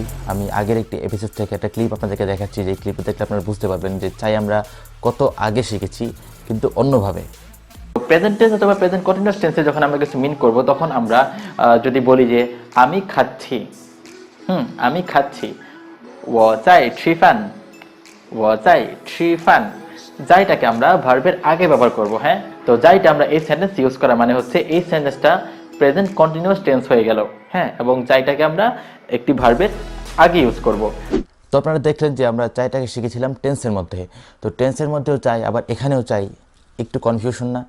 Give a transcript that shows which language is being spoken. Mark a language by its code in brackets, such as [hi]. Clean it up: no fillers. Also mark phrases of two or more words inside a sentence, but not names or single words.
[bn] আমি আগের একটি এপিসোড থেকে একটা ক্লিপ আপনাদেরকে দেখাচ্ছি, যে ক্লিপে দেখলে আপনারা বুঝতে পারবেন যে চাই আমরা কত আগে শিখেছি, কিন্তু অন্যভাবে। [en] present tense [bn] অথবা [en] present continuous tense [bn] যখন আমরা কিছু মিন করব, তখন আমরা যদি বলি যে আমি খাচ্ছি, আমি খাচ্ছি, [zh] 我在吃饭我在吃饭 [bn] যাইটাকে আমরা ভার্বের আগে ব্যবহার করব। হ্যাঁ, তো যাইটা আমরা এই [en] sentence use [bn] করা মানে হচ্ছে এই সেন্টেন্সটা [en] present continuous tense [bn] হয়ে গেল। হ্যাঁ, এবং যাইটাকে আমরা একটি ভার্বের আগে ইউজ করব। তো আপনারা দেখলেন যে আমরা চাইটাকে শিখেছিলাম টেন্সের মধ্যে। তো টেন্সের মধ্যেও চাই, আবার এখানেও চাই, একটু কনফিউশন না?